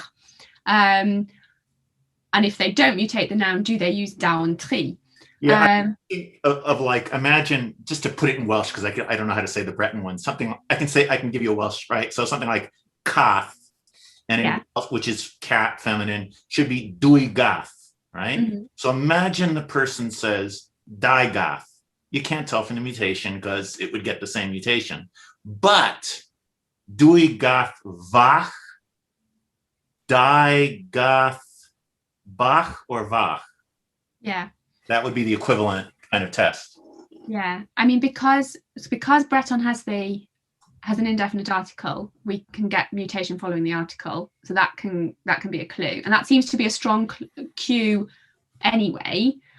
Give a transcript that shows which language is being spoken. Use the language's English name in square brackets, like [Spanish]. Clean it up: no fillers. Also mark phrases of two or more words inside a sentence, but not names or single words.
[English] And if they don't mutate the noun, do they use [Welsh] daou and tri? [English] Yeah, of like, imagine, just to put it in Welsh, because I don't know how to say the Breton one, something I can give you a Welsh, right? So something like cath, and which is cat, feminine, should be dwy gath, right? Mm-hmm. So imagine the person says dau gath. You can't tell from the mutation because it would get the same mutation. But [Welsh] dwy gath vach, dau gath bach, [English] or vach. Yeah. That would be the equivalent kind of test. Yeah, I mean, because Breton has an indefinite article, we can get mutation following the article, so that can be a clue, and that seems to be a strong cue anyway.